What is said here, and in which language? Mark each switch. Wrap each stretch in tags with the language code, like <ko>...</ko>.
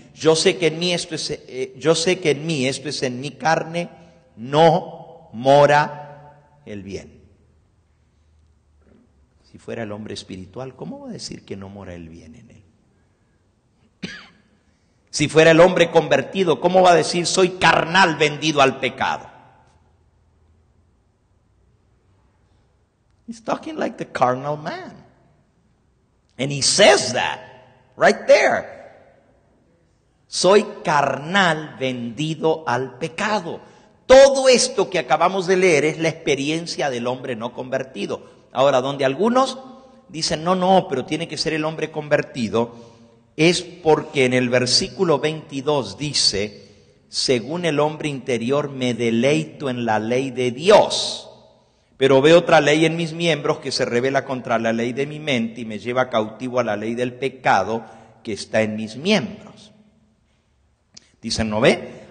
<es>Yo sé que en mí esto es en mi carne, no mora el bien. Si fuera el hombre espiritual, ¿cómo va a decir que no mora el bien en él? Si fuera el hombre convertido, ¿cómo va a decir soy carnal vendido al pecado?</es> <en>He's talking like the carnal man. And he says that right there.</en> <es>Soy carnal vendido al pecado. Todo esto que acabamos de leer es la experiencia del hombre no convertido. Ahora, donde algunos dicen, no, pero tiene que ser el hombre convertido, es porque en el versículo 22 dice, según el hombre interior me deleito en la ley de Dios, pero veo otra ley en mis miembros que se revela contra la ley de mi mente y me lleva cautivo a la ley del pecado que está en mis miembros. Dicen, ¿no ve?</es>